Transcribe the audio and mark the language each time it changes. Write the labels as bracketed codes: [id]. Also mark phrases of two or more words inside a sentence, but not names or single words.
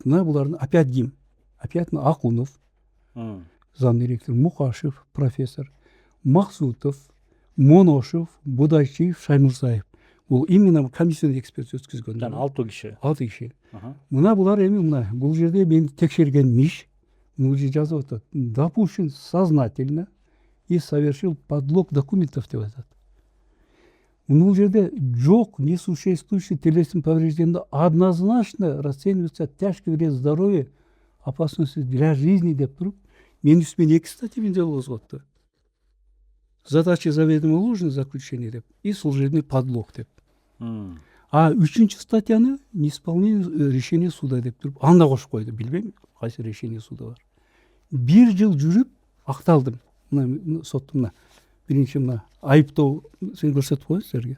[ky] Мына булардын опять ким? Опять Акунов, замдиректор, Мукашев, профессор, Максутов, Моношев, Будайчиев, Шаймурзаев. Бул [ru] именно комиссионный эксперт [ky] өткөзгөн. Жана 6 киши. 6 киши. Мына булар эми мына бул жерде мени текшерген миш, бул жерде жазып атат. [ru] Допущен сознательно и совершил подлог документов [ky] деп атат. Бул жерде жок [ru] несуществующий телесный повреждения, однозначно расценивается тяжкий вред здоровью, опасности для жизни [ky] деп туруп, менин үстүмө 2 статьямен дело козготту. [ru] Задача заведомо ложное заключение деп и служебный подлог деп. [ky] А 3-чү статьяны [ru] неисполнение решения суда [ky] деп туруп, аны да кошуп койду. Билбейм, кайсы [ru] решение суда [ky] бар. 1 жыл жүрүп акталдым. Мына соттун биринчи мына айыптоо сен көрсөтүп коеюн силерге.